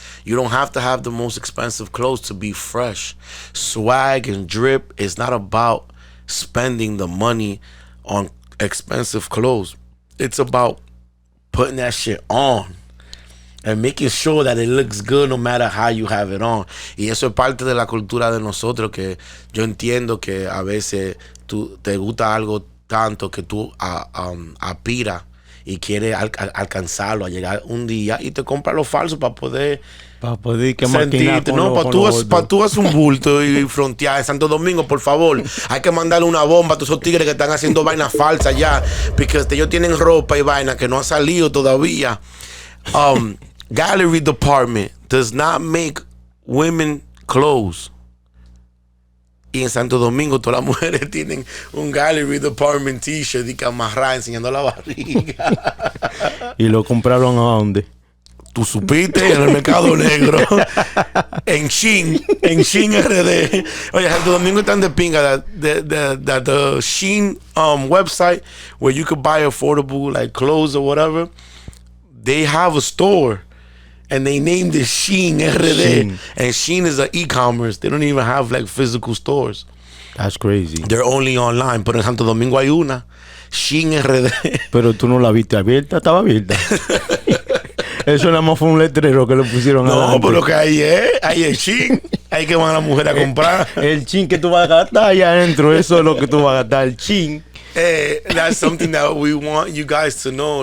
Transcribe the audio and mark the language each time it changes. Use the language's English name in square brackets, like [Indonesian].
[English] You don't have to have the most expensive clothes to be fresh. Swag and drip is not about spending the money on expensive clothes. It's about putting that shit on and making sure that it looks good no matter how you have it on. [Spanish] Y eso es parte de la cultura de nosotros, que yo entiendo que a veces tú te gusta algo tanto que tú aspiras y quieres alcanzarlo, a llegar un día y te compras lo falso para poder que sentirte, no, para tú hacer un bulto y frontear en Santo Domingo, por favor. Hay que mandarle una bomba a todos esos tigres que están haciendo vainas falsas ya, porque ellos tienen ropa y vaina que no ha salido todavía. [English] Gallery department does not make women clothes. [Spanish] Y en Santo Domingo todas las mujeres tienen un gallery department t-shirt y que amarrar enseñando la barriga. ¿Y lo compraron a dónde? Tú supiste, en el mercado negro. en Shein RD. Oye, Santo Domingo están de pinga. [English] The Shein website where you could buy affordable like clothes or whatever, they have a store. And they named it Shein RD. Shein. And Shein is an e-commerce. They don't even have like physical stores. That's crazy. They're only online. [Spanish] Pero en Santo Domingo hay una. Shein RD. Pero tú no la viste abierta, estaba abierta. Eso nada más fue un letrero que le pusieron no, adelante. Pero que ahí es Shein. Ahí que van las mujeres a comprar. El chin que tú vas a gastar allá adentro, eso es lo que tú vas a gastar, el chin. [English] That's something that we want you guys to know.